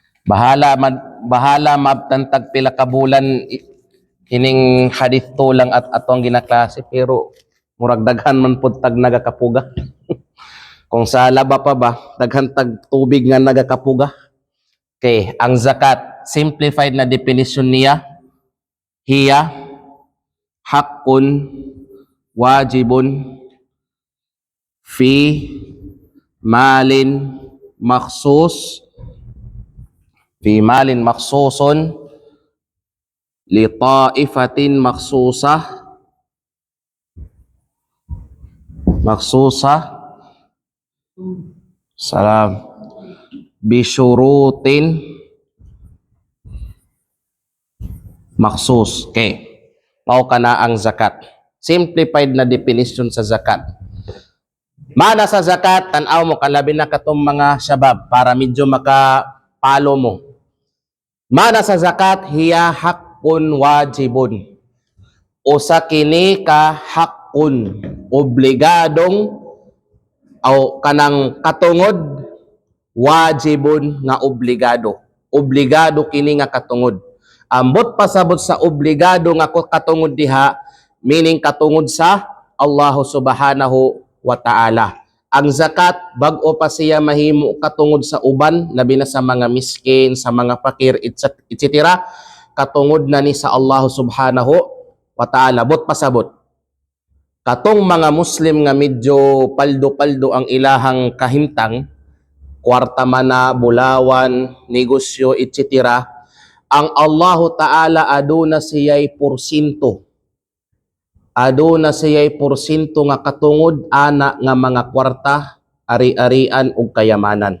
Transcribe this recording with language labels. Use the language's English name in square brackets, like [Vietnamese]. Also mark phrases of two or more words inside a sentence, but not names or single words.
[Cebuano] bahala mabtantag pila ka bulan hining hadith to lang at atong ginaklase, pero murag daghan man pud tag nagakapuga. Kung sa laba pa ba, daghan tag tubig nga nagakapuga. Okay, ang zakat, simplified na definition niya, [Arabic] هي حق واجب في مال مخصوص لطائفة مخصوصة سلام بشروط مخصوص. [Cebuano] Okay, mao kana ang zakat, simplified na definition sa zakat. Mana sa zakat, tanaw mo kalabi na katong mga syabab para medyo makapalo mo. Mana sa zakat, [Arabic] هي حق واجب. [Cebuano] Usa kini ka haqqun, obligadong o kanang katungod, wajibun nga obligado. Obligado kini nga katungod. Ambot pasabot sa obligado nga katungod diha, meaning katungod sa Allah [Arabic] سبحانه وتعالى. [Cebuano] Ang zakat, bag-o pa siya mahimo katungod sa uban, labi na sa mga miskin, sa mga fakir, etc. Katungod na ni sa Allah [Arabic] سبحانه وتعالى. [Cebuano] Bot pasabot. Katong mga Muslim nga medyo paldo-paldo ang ilahang kahimtang, kwarta man na, bulawan, negosyo, etc. Ang [Arabic] الله تعالى [Cebuano] aduna siya'y porsinto. Aduna siya'y porsinto nga katungod ana nga mga kwarta, ari-arian ug kayamanan.